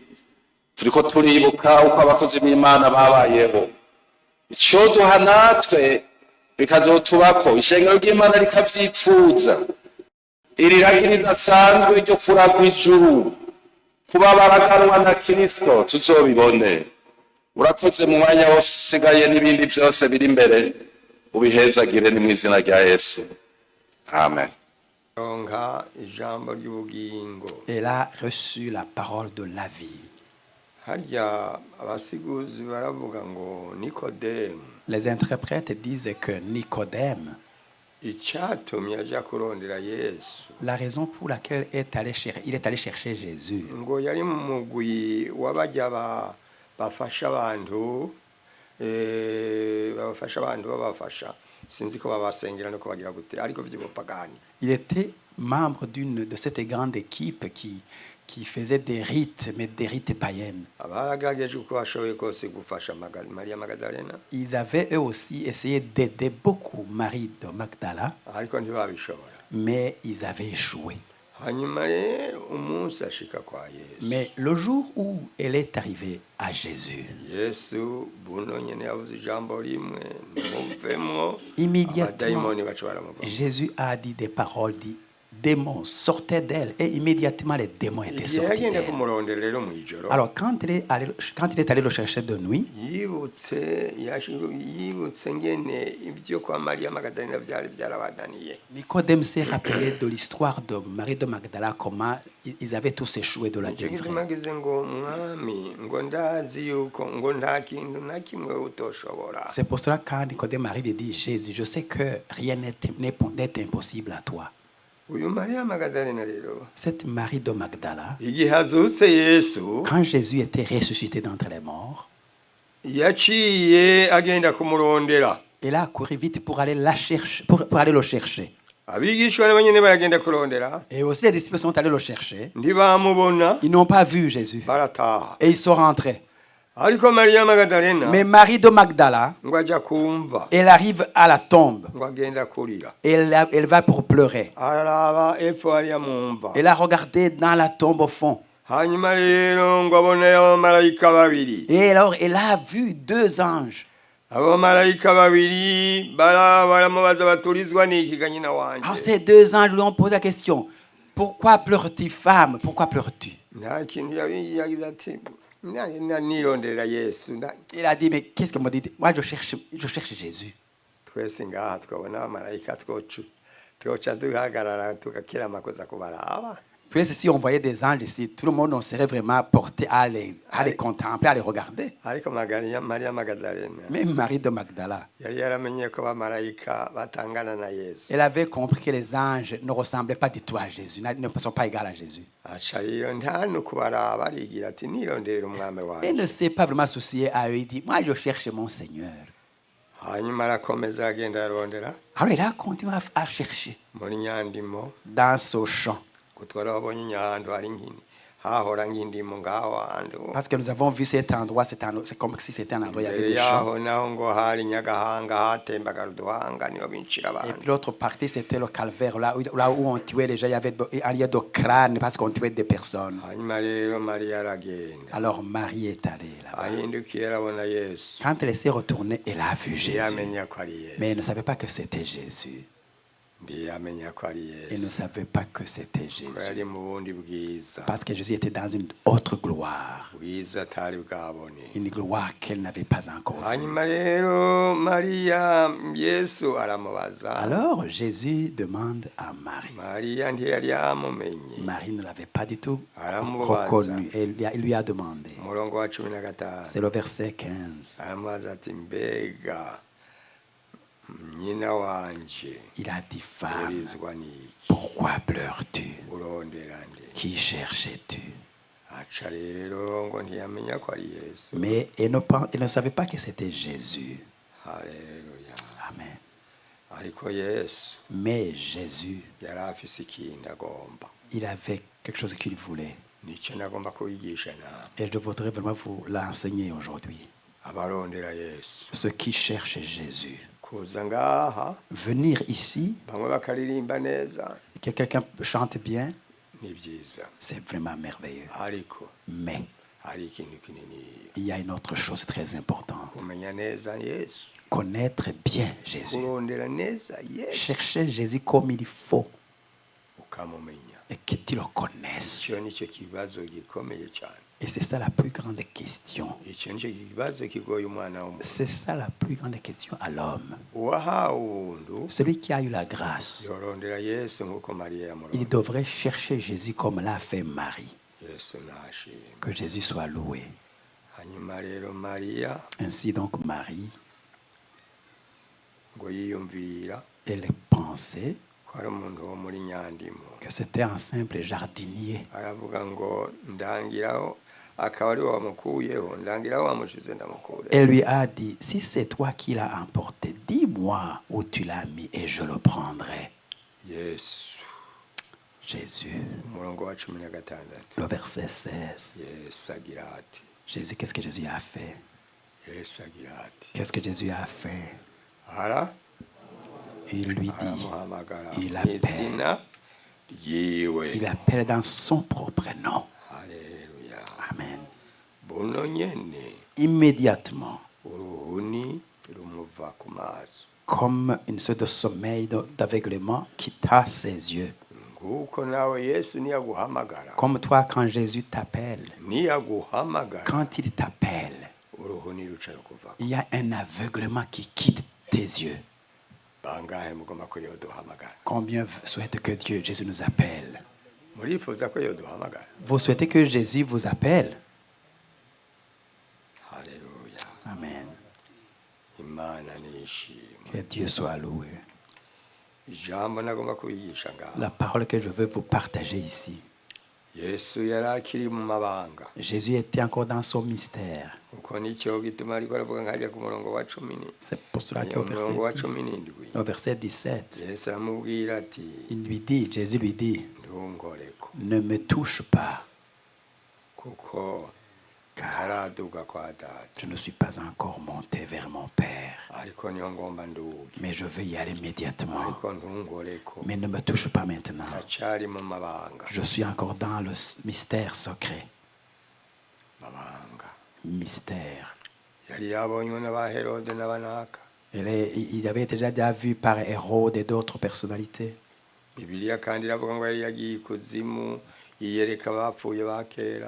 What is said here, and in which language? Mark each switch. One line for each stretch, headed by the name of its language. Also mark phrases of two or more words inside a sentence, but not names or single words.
Rundi: Turiko turibuka uko abakozi b'Imana babayeho, ico duha natwe bikazotubako ishengero ry'Imana rikavyipfuza. Iri ragi ridasanzwe ryo kuragwa ijuru, kuba baraganwa na Kristo tuzobibone. Urakoze mu mwanya wose usigaye n'ibindi byose biri imbere, ubihezagire ni mu izina rya Yesu. Amen.
French: Elle a reçu la parole de la vie.
Rundi: harya abasiguzi baravuga ngo nikodemu
French: Les interprètes disent que Nicodème,
Rundi: icyatumye aja kurondera yesu
French: la raison pour laquelle il est allé chercher Jésus,
Rundi: ngo yari mu mugwi w'abajya bafasha abantu babafasha abantu babafasha sinzi ko babasengera no kubagira gute ariko by'ubupagani.
French: il était membre de cette grande équipe qui faisait des rites, mais des rites païennes.
Rundi: Abagerageje uko bashoboye kose gufasha Maria Magdalena
French: Ils avaient eux aussi essayé d'aider beaucoup Marie de Magdala,
Rundi: ariko ntibabishobora.
French: mais ils avaient échoué.
Rundi: Hanyuma rero umunsi ashika kwa Yesu,
French: Mais le jour où elle est arrivée à Jésus,
Rundi: Yesu buno nyene yavuze ijambo rimwe muvemwo
French: immédiatement,
Rundi: abadayimoni baca baramuvamo.
French: Jésus a dit des paroles, dit démons sortaient d'elle, et immédiatement les démons étaient
Rundi: Igihe
French: sortis
Rundi: yagenda
French: d'elle.
Rundi: kumurondera rero mw'ijoro
French: Alors quand il est allé le chercher de nuit,
Rundi: yibutse ngene ibyo kwa Maria Magdalena byari byarabadaniye.
French: Nicodème s'est rappelé de l'histoire de Marie de Magdala, comment ils avaient tous échoué de la
Rundi: Nicyo
French: délivrer.
Rundi: gituma agize ngo mwami ngo ndazi yuko ngo nta kintu na kimwe utoshobora.
French: C'est pour cela quand Nicodème arrive et dit Jésus, je sais que rien n'est impossible à toi.
Rundi: Uyu Maria Magdalena rero
French: Cette Marie de Magdala,
Rundi: igihe azutse Yesu
French: quand Jésus était ressuscité d'entre les morts,
Rundi: yaciye agenda kumurondera.
French: elle a couru vite pour aller la chercher, pour aller le chercher.
Rundi: Abigishwa nabo nyene baragenda kurondera
French: Et aussi les disciples sont allés le chercher.
Rundi: ntibamubona
French: Ils n'ont pas vu Jésus.
Rundi: barataha.
French: Et ils sont rentrés.
Rundi: Ariko Maria Magdalena
French: Mais Marie de Magdala,
Rundi: ngo aja kumva
French: elle arrive à la tombe.
Rundi: ngo agenda kurira.
French: Elle va pour pleurer.
Rundi: Araraba epfo hariya mumva.
French: Elle a regardé dans la tombe au fond.
Rundi: Hanyuma rero ngo aboneyo abamarayika babiri.
French: Et alors, elle a vu deux anges.
Rundi: Abamarayika babiri baramubaza baturizwa n'iki ga nyina wanje.
French: Alors, ces deux anges lui ont posé la question. Pourquoi pleures-tu, femme? Pourquoi pleures-tu?
Rundi: Nta kintu yagize ati nirondera Yesu.
French: Il a dit, mais qu'est-ce que me dit? Moi, je cherche Jésus.
Rundi: Twese ngaha tukabona abamarayika twoca duhagarara tugakira amakosa kubaraba.
French: Puis si on voyait des anges ici, tout le monde on serait vraiment porté à les contempler, à les regarder.
Rundi: Ariko Maria Magdalena
French: Même Marie de Magdala,
Rundi: yari yaramenye ko abamarayika batangana na Yesu.
French: elle avait compris que les anges ne ressemblaient pas du tout à Jésus, ne sont pas égaux à Jésus.
Rundi: Aca rero nta no kubaraba arigira ati nirondera umwami
French: Elle ne
Rundi: wanje.
French: s'est pas vraiment souciée à eux. Il dit, moi je cherche mon Seigneur.
Rundi: Hanyuma arakomeza agenda arondera
French: Alors il a continué à chercher
Rundi: muri Nyandimo
French: dans ce champ.
Rundi: ko twarabonye nyahantu hari nkini hahora nk'indimo ngaho hantu.
French: Parce que nous avons vu cet endroit, c'est comme si c'était un endroit, il y avait
Rundi: Imbere
French: des champs.
Rundi: yaho naho ngo hari Nyagahanga hatembaga uduhanga niho bincira
French: Et
Rundi: abantu.
French: puis l'autre partie, c'était le calvaire, là où on tuait les gens. Il y avait de crânes parce qu'on tuait des personnes.
Rundi: Hanyuma rero Maria aragenda
French: Alors Marie est allée là-bas.
Rundi: ahindukiye arabona Yesu
French: Quand elle s'est retournée, elle a vu Jésus.
Rundi: ntiyamenya ko ari Yesu.
French: Mais elle ne savait pas que c'était Jésus.
Rundi: ntiyamenya ko ari
French: Elle ne
Rundi: Yesu
French: savait pas que c'était
Rundi: ko
French: Jésus.
Rundi: yari mu bundi bwiza
French: Parce que Jésus était dans une autre gloire.
Rundi: bwiza atari bwabone.
French: Une gloire qu'elle n'avait pas encore vue.
Rundi: Hanyuma rero Maria Yesu aramubaza.
French: Alors Jésus demande à Marie.
Rundi: Maria ntiyari yamumenye.
French: Marie ne l'avait pas du tout
Rundi: Aramubaza.
French: reconnu. Et il lui a demandé.
Rundi: Umurongo wa 15
French: C'est le verset 15.
Rundi: aramubaza ati mbega nyina wanje
French: Il a dit, femme,
Rundi: urizwa n'iki
French: pourquoi pleures-tu?
Rundi: urondera nde.
French: Qui cherches-tu?
Rundi: Aca rero ngo ntiyamenya ko ari Yesu.
French: Mais elle ne savait pas que c'était Jésus.
Rundi: Haleluya. Amen. Ariko Yesu
French: Mais Jésus,
Rundi: yari afise ikindi agomba.
French: il avait quelque chose qu'il voulait.
Rundi: Nicyo nagomba kubigisha nawe.
French: Et je voudrais vraiment vous l'enseigner aujourd'hui.
Rundi: Abarondera Yesu
French: Ceux qui cherchent Jésus.
Rundi: kuza ngaha
French: Venir ici,
Rundi: bamwe bakaririmba neza
French: que quelqu'un chante bien,
Rundi: ni byiza
French: c'est vraiment merveilleux.
Rundi: ariko
French: Mais
Rundi: hari ikintu kinini
French: il y a une autre chose très importante.
Rundi: kumenya neza Yesu
French: Connaître bien Jésus.
Rundi: kurondera neza Yesu
French: Chercher Jésus comme il faut
Rundi: ukamumenya.
French: et que tu le connaisses.
Rundi: Icyo nicyo kibazo gikomeye cyane.
French: Et c'est ça la plus grande question.
Rundi: Icyo nicyo kibazo kigoye umwana w'umuntu.
French: C'est ça la plus grande question à l'homme.
Rundi: Uwahawe ubuntu
French: Celui qui a eu la grâce,
Rundi: yorondera Yesu nk'uko Mariya
French: il
Rundi: yamurondera.
French: devrait chercher Jésus comme l'a fait Marie.
Rundi: Yesu nashimwe.
French: Que Jésus soit loué.
Rundi: hanyuma rero mariya
French: Ainsi donc Marie,
Rundi: ngo yiyumvira
French: elle pensait
Rundi: ko ari umuntu wo muri nyandimo
French: que c'était un simple jardinier.
Rundi: aravuga ngo ndangiraho akaba ari wamukuyeho ndangiraho wamushize ndamukure.
French: Elle lui a dit, si c'est toi qui l'as emporté, dis-moi où tu l'as mis et je le prendrai.
Rundi: Yesu
French: Jésus,
Rundi: umurongo wa 16
French: le verset 16.
Rundi: Yesu agira ati
French: Jésus, qu'est-ce que Jésus a fait?
Rundi: Yesu agira ati
French: Qu'est-ce que Jésus a fait?
Rundi: ara
French: Il lui dit,
Rundi: aramuhamagara
French: il
Rundi: mu
French: appelle.
Rundi: izina ryiwe.
French: Il appelle dans son propre nom.
Rundi: Haleluya. Amen. buno nyene
French: Immédiatement,
Rundi: uruhuni rumuva ku maso
French: comme une sorte de sommeil d'aveuglement quitta ses yeux.
Rundi: nguko nawe Yesu niyaguhamagara
French: Comme toi, quand Jésus t'appelle,
Rundi: niyaguhamagara
French: quand il t'appelle,
Rundi: uruhuni ruca rukuva.
French: il y a un aveuglement qui quitte tes yeux.
Rundi: Bangahe mugomba ko yoduhamagara?
French: Combien souhaite que Dieu, Jésus nous appelle?
Rundi: Murifuza ko yoduhamagara?
French: Vous souhaitez que Jésus vous appelle?
Rundi: Haleluya.
French: Amen.
Rundi: Imana nishimwe.
French: Que Dieu soit loué.
Rundi: Ijambo nagomba kubigisha ngaho.
French: La parole que je veux vous partager ici.
Rundi: Yesu yari akiri mu mabanga.
French: Jésus était encore dans son mystère.
Rundi: Uko nicyo gituma ariko aravuga nkajya ku murongo wa 10.
French: C'est pour cela qu'au
Rundi: Umurongo wa
French: verset 17. 10, au verset 17,
Rundi: Yesu aramubwira ati
French: il lui dit, Jésus lui dit,
Rundi: ndungoreko
French: ne me touche pas,
Rundi: kuko
French: car
Rundi: ntaraduga kwa data.
French: je ne suis pas encore monté vers mon Père.
Rundi: Ariko niyo ngomba nduge.
French: Mais je veux y aller immédiatement.
Rundi: Ariko ndungoreko.
French: Mais ne me touche pas maintenant.
Rundi: Ndacyari mu mabanga.
French: Je suis encore dans le mystère secret.
Rundi: Mabanga.
French: Mystère.
Rundi: Yari yabonywe n'aba Herode n'abanaka.
French: Il avait déjà vu par Hérode et d'autres personnalités.
Rundi: Bibiliya kandi iravuga ngo yari yagiye ikuzimu yiyereka abapfuye ba kera.